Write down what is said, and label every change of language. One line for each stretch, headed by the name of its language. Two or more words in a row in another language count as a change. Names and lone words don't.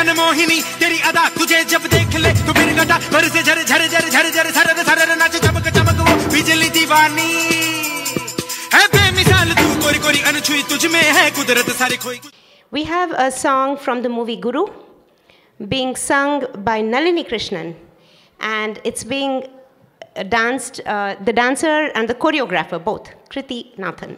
Hindi: मोहिनी तेरी अदा तुझे जब देख ले तो फिर गटा भर से झर झर झर झर झर सरर सरर नाच चमक चमक वो बिजली दीवानी है बेमिसाल तू कोरी कोरी अनछुई तुझ में है कुदरत सारी खोई.
English: We have a song from the movie Guru being sung by Nalini Krishnan, and it's being danced, the dancer and the choreographer both, Kriti Nathan.